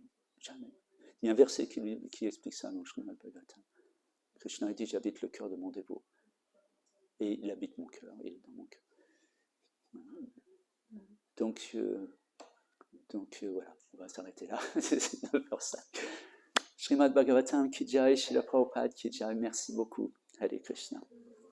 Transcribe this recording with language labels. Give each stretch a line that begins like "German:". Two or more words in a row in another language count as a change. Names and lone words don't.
French: Jamais. Il y a un verset qui explique ça dans le Srimad Bhagavatam. Krishna dit, j'habite le cœur de mon dévot. Et il habite mon cœur, il est dans mon cœur. Donc voilà, on va s'arrêter là. C'est 9h05.
Hindi: Srimad Bhagavatam Ki Jai, Srila Prabhupada Ki Jai,
French: merci beaucoup.
Sanskrit: Hare Krishna.